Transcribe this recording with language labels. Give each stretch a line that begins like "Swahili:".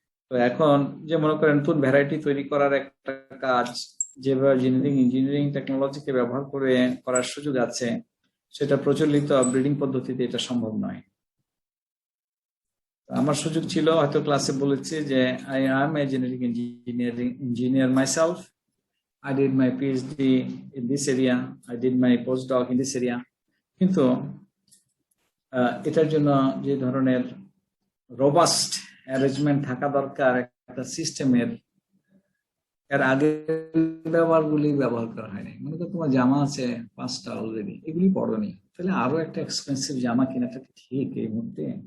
Bangla: তো এখন যে মনে করেন নতুন ভ্যারাইটি তৈরি করার একটা কাজ যেভাবে জেনেটিক ইঞ্জিনিয়ারিং টেকনোলজিকে ব্যবহার করে করার সুযোগ আছে, সেটা প্রচলিত ব্রিডিং পদ্ধতিতে এটা সম্ভব নয়। আমার সুযোগ ছিল, হয়তো ক্লাসে বলেছি যে
English: I am a genetic engineer myself. I did my PhD in this area, I did my postdoc in this area.
Bangla: কিন্তু এটার জন্য যে ধরনের রোবাস্ট অ্যারেঞ্জমেন্ট থাকা দরকার একটা সিস্টেমের, এর আগে ব্যবহারগুলি ব্যবহার করা হয়নি। মনে করো তোমার জামা আছে 5টা অলরেডি, এগুলি পরনি, তাহলে আরো একটা এক্সপেন্সিভ জামা কেনাটা ঠিক এই মুহূর্তে?